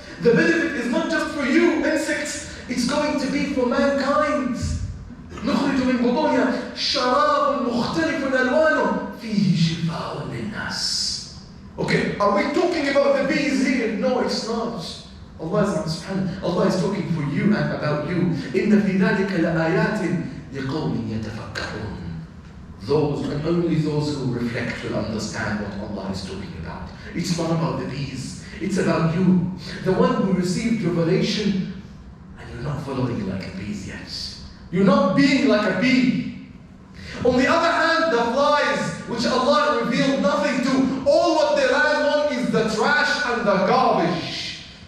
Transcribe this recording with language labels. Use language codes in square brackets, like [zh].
[en] The benefit is not just for you, insects, it's going to be for mankind. [ar] نخرج من بطونها شراب مختلف ألوانه فيه شفاء للناس. [en] Okay, are we talking about the bees here? No, it's not. Allah is talking for you and about you. [ar] إن في ذلك لآيات لقوم يتفكرون. [en] Those and only those who reflect will understand what Allah is talking about. It's not about the bees. It's about you, the one who received revelation, and you're not following like a bees yet. You're not being like a bee. On the other hand, the flies, which Allah revealed nothing to, all what they land on is the trash and the garbage.